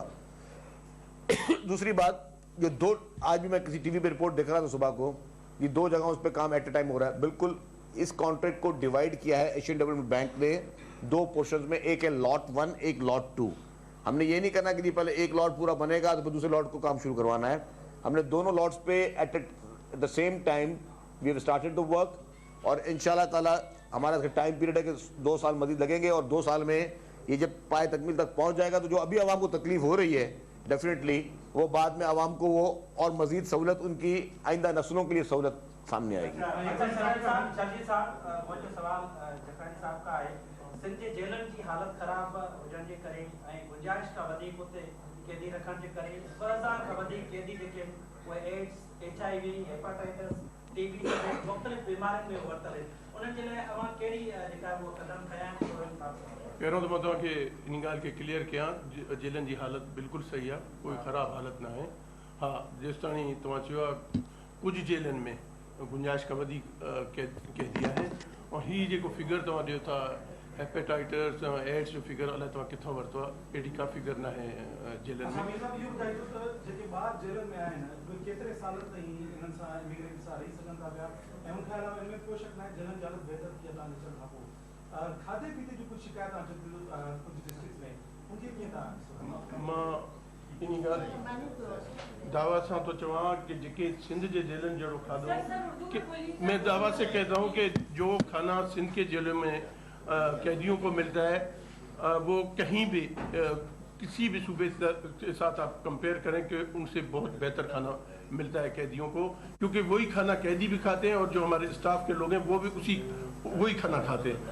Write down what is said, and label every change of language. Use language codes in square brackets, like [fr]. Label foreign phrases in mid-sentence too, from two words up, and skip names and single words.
[ur] دوسری بات، جو دو، آج بھی میں کسی ٹی وی پے رپورٹ دیکھ رہا تھا صبح کو، یہ 2 جگہوں اس پر کام [en] at a time [ur] ہو رہا ہے. بالکل اس کانٹریکٹ کو ڈیوائڈ کیا ہے ایشین ڈیولپمنٹ بینک نے 2 پورشنز میں، ایک ہے لاٹ 1، ایک لاٹ 2. ہم نے یہ نہیں کرنا کہ جی پہلے ایک لاٹ پورا بنے گا تو پھر دوسرے لاٹ کو کام شروع کروانا ہے. ہم نے دونوں لاٹس پے [en] at the same time we have started the work, [ur] اور انشاءاللہ تعالیٰ ہمارا [en] time period [ur] ہے کہ 2 سال مزید لگیں گے، اور 2 سال میں یہ جب پایہ تکمیل تک پہنچ جائے گا تو جو ابھی عوام کو تکلیف ہو رہی ہے ڈیفینیٹلی وہ بعد میں عوام کو وہ اور مزید سہولت، ان کی آئندہ نسلوں کے لیے سہولت سامنے آئے گی. صاحب کا ہے, [sd] सिंध जे जेलनि जी हालत ख़राब हुजण जे करे ऐं गुंजाइश खां वधीक उते कैदी रखण जे करे 2000 खां वधीक कैदी जेके उहे एड्स, HIV, हेपेटाइटिस, TB जहिड़े मुख़्तलिफ़ बीमारियुनि में वरतल आहिनि, उन्हनि जे लाइ अवां कहिड़ी जेका उहो क़दम खयां आहिनि? पहिरों त मां तव्हांखे इन ॻाल्हि खे क्लियर कयां, जेलनि जी हालत बिल्कुलु सही आहे, कोई ख़राबु हालत न आहे। हा, जेसि ताईं तव्हां चयो आहे कुझु जेलनि में गुंजाइश खां वधीक कैदी आहे, ऐं हीअ जेको फिगर तव्हां ॾियो था हेपेटाइटिस एड्स जो फिगर, अलाए तव्हां किथां वरितो आहे, अहिड़ी का फिगर न आहे जेलनि में। जेके ॿार जेलनि में आहिनि केतिरे साल ताईं इन्हनि सां इमिग्रेंट सां रही सघनि था पिया, ऐं उनखां अलावा इनमें कोई शक न आहे जेलनि जी हालत बहितर थी आहे तव्हां ॾिसण खां पोइ। खाधे पीते जी कुझु शिकायत अचे थी कुझु डिस्ट्रिक्ट में, उनखे कीअं तव्हां? मां इन ॻाल्हि दावा सां तो चवां कि जेके सिंध जे जेलनि जहिड़ो खाधो, [ur] میں دعوے سے کہتا ہوں کہ جو کھانا سندھ کے جیلوں میں قیدیوں کو ملتا ہے وہ کہیں بھی کسی بھی صوبے کے ساتھ آپ کمپیئر کریں کہ ان سے بہت بہتر کھانا ملتا ہے قیدیوں کو، کیونکہ وہی کھانا قیدی بھی کھاتے ہیں اور جو ہمارے اسٹاف کے لوگ ہیں وہ بھی وہی کھانا کھاتے ہیں.